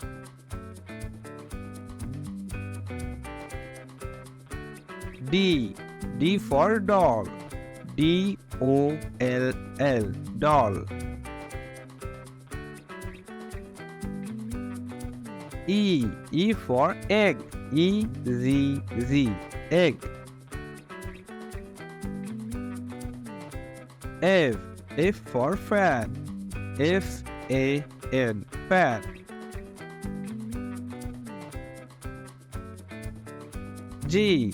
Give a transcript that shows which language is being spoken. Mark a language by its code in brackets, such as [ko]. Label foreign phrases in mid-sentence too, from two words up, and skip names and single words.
[en] D. D for doll. D-O-L-L. Doll. E. E for egg. E-Z-Z. Egg. F. F for fan. F-A-N. Fan. G.